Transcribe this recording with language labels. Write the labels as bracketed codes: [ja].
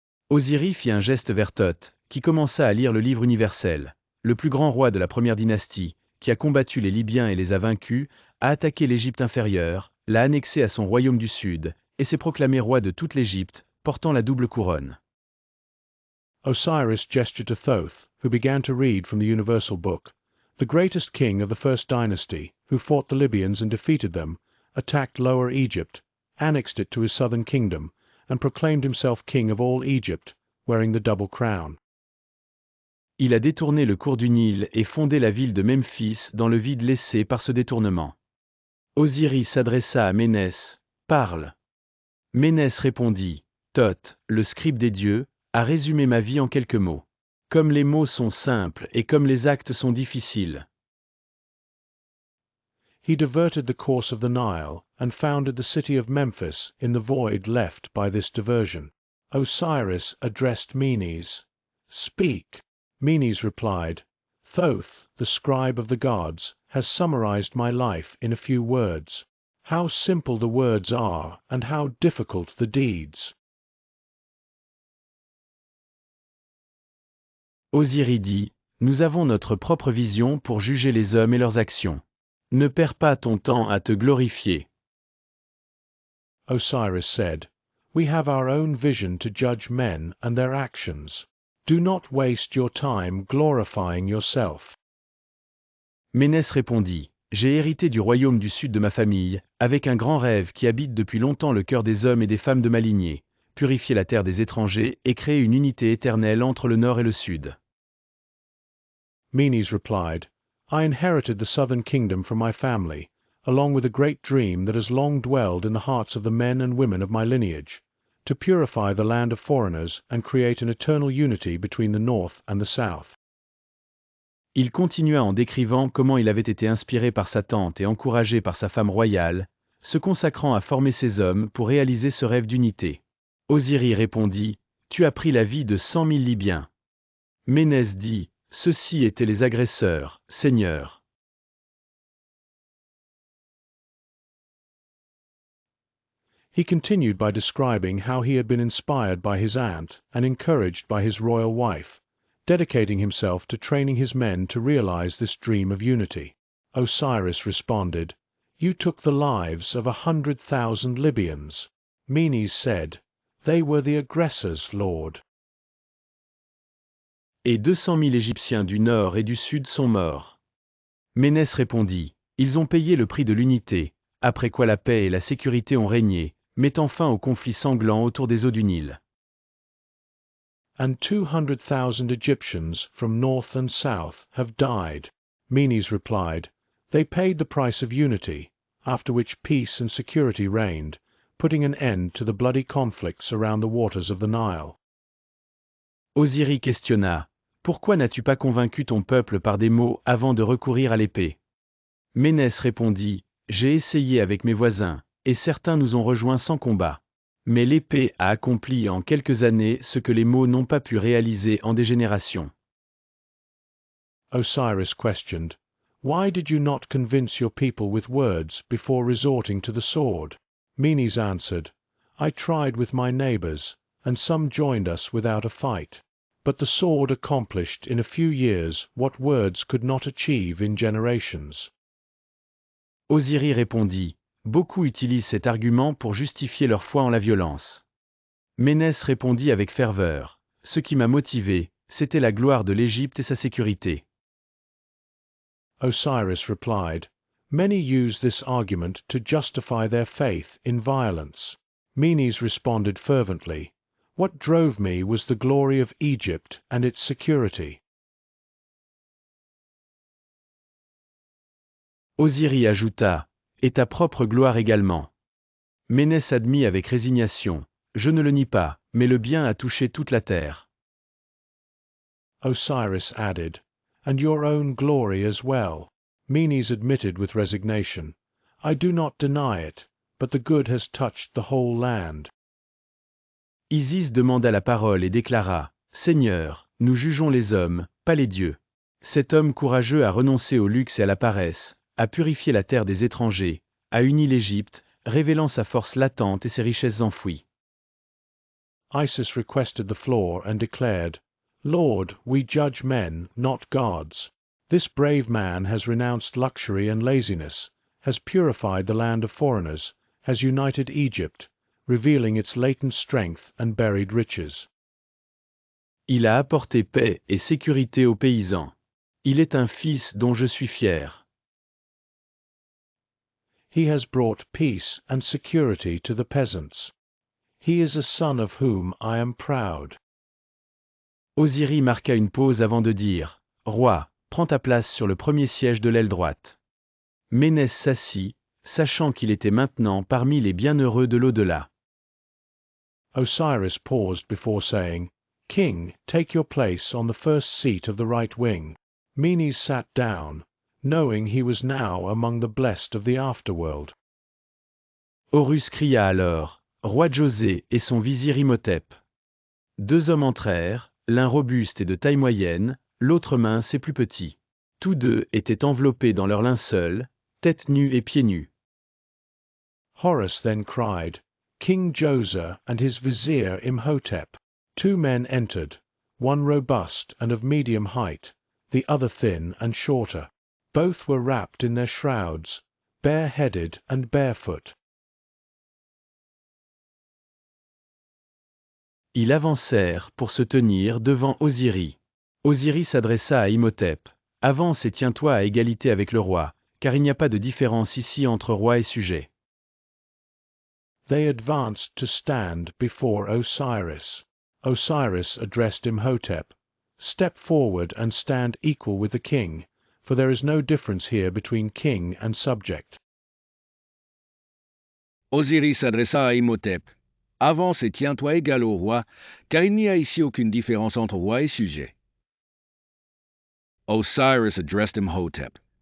[fr] Osiris fit un geste vers Thoth, qui commença à lire le livre universel. Le plus grand roi de la première dynastie, qui a combattu les Libyens et les a vaincus, a attaqué l'Égypte inférieure, l'a annexé à son royaume du sud, et s'est proclamé roi de toute l'Égypte, portant la double couronne. [en] Osiris gestured to Thoth, who began to read from the universal book. The greatest king of the first dynasty, who fought the Libyans and defeated them, attacked Lower Egypt, annexed it to his southern kingdom, and proclaimed himself king of all Egypt, wearing the double crown. [fr] Il a détourné le cours du Nil et fondé la ville de Memphis dans le vide laissé par ce détournement. Osiris s'adressa à Ménès, « Parle !» Ménès répondit, « Thoth, le scribe des dieux, a résumé ma vie en quelques mots. Comme les mots sont simples et comme les actes sont difficiles. » [en] He diverted the course of the Nile and founded the city of Memphis in the void left by this diversion. Osiris addressed Menes, Speak. Menes replied, Thoth, the scribe of the gods, has summarized my life in a few words. How simple the words are, and how difficult the deeds. [fr] Osiris dit, nous avons notre propre vision pour juger les hommes et leurs actions. Ne perds pas ton temps à te glorifier. [en] Osiris said, We have our own vision to judge men and their actions. Do not waste your time glorifying yourself. [fr] Ménès répondit, j'ai hérité du royaume du sud de ma famille, avec un grand rêve qui habite depuis longtemps le cœur des hommes et des femmes de ma lignée, purifier la terre des étrangers et créer une unité éternelle entre le nord et le sud. [en] Menes replied, I inherited the southern kingdom from my family, along with a great dream that has long dwelled in the hearts of the men and women of my lineage, to purify the land of foreigners and create an eternal unity between the north and the south. [fr] Il continua en décrivant comment il avait été inspiré par sa tante et encouragé par sa femme royale, se consacrant à former ces hommes pour réaliser ce rêve d'unité. Osiris répondit, Tu as pris la vie de 100 000 Libyens. Ménès dit, ceux-ci étaient les agresseurs, seigneurs. [en] He continued by describing how he had been inspired by his aunt and encouraged by his royal wife, dedicating himself to training his men to realize this dream of unity. Osiris responded, "You took the lives of 100,000 Libyans." Menes said, "They were the aggressors, Lord." [fr] Et 200 000 Égyptiens du nord et du sud sont morts. Ménès répondit, ils ont payé le prix de l'unité, après quoi la paix et la sécurité ont régné, mettant fin au conflit sanglant autour des eaux du Nil. [en] And 200,000 Egyptians from north and south have died. Menes replied, "They paid the price of unity, after which peace and security reigned, putting an end to the bloody conflicts around the waters of the Nile." [fr] Osiris questionna, pourquoi n'as-tu pas convaincu ton peuple par des mots avant de recourir à l'épée? Ménès répondit, j'ai essayé avec mes voisins, et certains nous ont rejoints sans combat. Mais l'épée a accompli en quelques années ce que les mots n'ont pas pu réaliser en des générations. [en] Osiris questioned, "Why did you not convince your people with words before resorting to the sword?" Menes answered, "I tried with my neighbors, and some joined us without a fight. But the sword accomplished in a few years what words could not achieve in generations." [fr] Osiris répondit, beaucoup utilisent cet argument pour justifier leur foi en la violence. Ménès répondit avec ferveur, ce qui m'a motivé, c'était la gloire de l'Égypte et sa sécurité. [en] Osiris replied, "Many use this argument to justify their faith in violence." Menes responded fervently, "What drove me was the glory of Egypt and its security." [fr] Osiris ajouta, et ta propre gloire également. Ménès admit avec résignation, je ne le nie pas, mais le bien a touché toute la terre. [en] Osiris added, "And your own glory as well." Menes admitted with resignation, "I do not deny it, but the good has touched the whole land." [fr] Isis demanda la parole et déclara, Seigneur, nous jugeons les hommes, pas les dieux. Cet homme courageux a renoncé au luxe et à la paresse, a purifié la terre des étrangers, a uni l'Égypte, révélant sa force latente et ses richesses enfouies. [en] Isis requested the floor and declared, "Lord, we judge men, not gods. This brave man has renounced luxury and laziness, has purified the land of foreigners, has united Egypt, revealing its latent strength and buried riches." [fr] Il a apporté paix et sécurité aux paysans. Il est un fils dont je suis fier. [en] He has brought peace and security to the peasants. He is a son of whom I am proud. [fr] Osiris marqua une pause avant de dire, Roi, prends ta place sur le premier siège de l'aile droite. Ménès s'assit, sachant qu'il était maintenant parmi les bienheureux de l'au-delà. [en] Osiris paused before saying, "King, take your place on the first seat of the right wing." Menes sat down, knowing he was now among the blessed of the afterworld. [fr] Horus cria alors, Roi José et son vizir Imhotep. Deux hommes entrèrent, l'un robuste et de taille moyenne, l'autre mince et plus petit. Tous deux étaient enveloppés dans leur linceul, tête nue et pieds nus. [en] Horus then cried, "King Joseph and his vizier Imhotep." Two men entered, one robust and of medium height, the other thin and shorter. Both were wrapped in their shrouds, bare-headed and barefoot. [fr] Ils avancèrent pour se tenir devant Osiris. Osiris s'adressa à Imhotep. Avance et tiens-toi à égalité avec le roi, car il n'y a pas de différence ici entre roi et sujet. [en] They advanced to stand before Osiris. Osiris addressed Imhotep, "Step forward and stand equal with the king, for there is no difference here between king and subject." [fr] Osiris s'adressa à Imhotep. Avance et tiens-toi égal au roi, car il n'y a ici aucune différence entre roi et sujet. [en] Osiris addressed Imhotep.